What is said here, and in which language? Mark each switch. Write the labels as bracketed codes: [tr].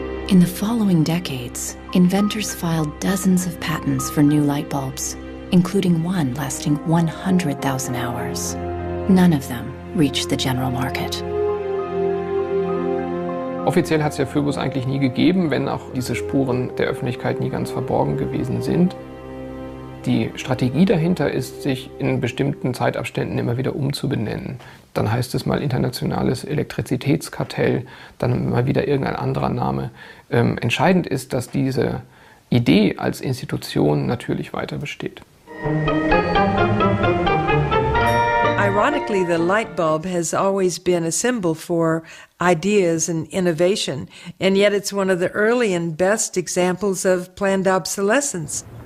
[en] In the following decades, inventors filed dozens of patents for new light bulbs, including one lasting 100,000 hours. None of them reached the general market. [de] Offiziell hat es ja Phoebus eigentlich nie gegeben, wenn auch diese Spuren der Öffentlichkeit nie ganz verborgen gewesen sind. Die Strategie dahinter ist, sich in bestimmten Zeitabständen immer wieder umzubenennen. Dann heißt es mal internationales Elektrizitätskartell, dann mal wieder irgendein anderer Name. Entscheidend ist, dass diese Idee als Institution natürlich weiter besteht. [en] Ironically, the light bulb has always been a symbol for ideas and innovation, and yet it's one of the early and best examples of planned obsolescence.